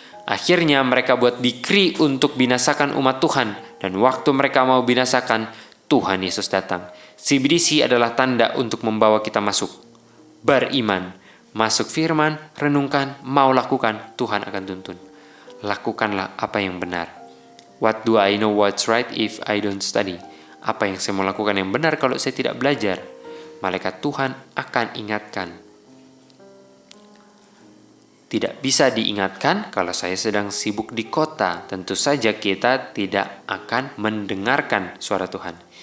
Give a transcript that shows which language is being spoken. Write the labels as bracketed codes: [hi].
[id] Akhirnya mereka buat decree untuk binasakan umat Tuhan. Dan waktu mereka mau binasakan, Tuhan Yesus datang. CBDC adalah tanda untuk membawa kita masuk. Beriman, masuk firman, renungkan, mau lakukan, Tuhan akan tuntun. Lakukanlah apa yang benar. [en] What do I know what's right if I don't study? [id] Apa yang saya mau lakukan yang benar kalau saya tidak belajar? Malaikat Tuhan akan ingatkan. Tidak bisa diingatkan kalau saya sedang sibuk di kota. Tentu saja kita tidak akan mendengarkan suara Tuhan.